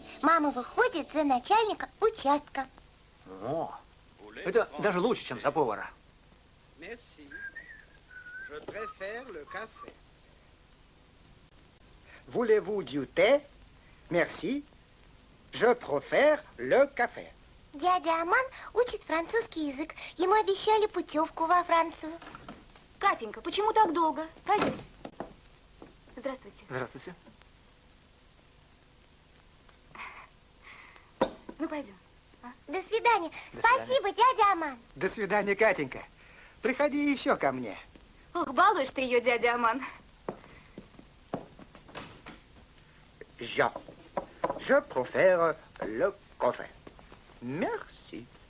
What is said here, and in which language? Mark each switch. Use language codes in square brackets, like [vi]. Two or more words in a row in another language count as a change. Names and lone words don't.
[ru] Мама выходит за начальника участка. О, это даже лучше, чем за повара. [fr] Voulez-vous du thé? Merci. Je préfère le café. [ru] Дядя Аман учит французский язык. Ему обещали путевку во Францию. Катенька, почему так долго? Пойдем. Здравствуйте. Здравствуйте. Ну, пойдем. До свидания. До Спасибо, дядя Аман. До свидания, Катенька. Приходи еще ко мне. Ох, балуешь ты ее, дядя Аман. [fr] Je préfère le café. Merci.